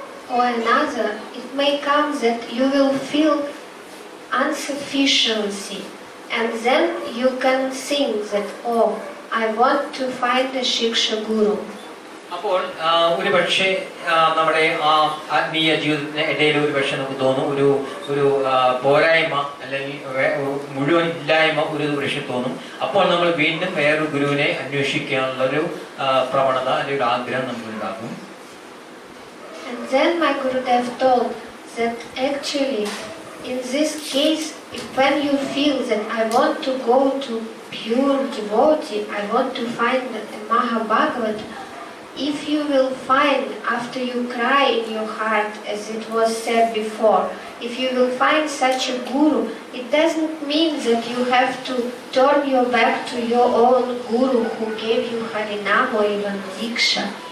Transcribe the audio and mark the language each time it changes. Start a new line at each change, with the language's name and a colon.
English: or another, it may come that you will feel insufficiency, and then you can think that, oh, I want to find a Shiksha Guru.
Malayalam: അപ്പോൾ ഒരു പക്ഷേ നമ്മുടെ ആ ആത്മീയ ജീവിതത്തിന് ഇടയിൽ ഒരു പക്ഷേ നമുക്ക് തോന്നും ഒരു പോരായ്മ അല്ലെങ്കിൽ മുഴുവൻ ഇല്ലായ്മ ഒരു പക്ഷേ തോന്നും. അപ്പോൾ നമ്മൾ വീണ്ടും വേറൊരു ഗുരുവിനെ അന്വേഷിക്കാനുള്ളൊരു പ്രവണത അല്ലെങ്കിൽ ഒരു ആഗ്രഹം നമുക്കുണ്ടാകും.
English: And then my Gurudev told that actually in this case, when you feel that I want to go to pure devotee, I want to find a Mahabhagavat, if you will find after you cry in your heart, as it was said before, if you will find such a guru, it doesn't mean that you have to turn your back to your own guru who gave you Harinam or even Diksha.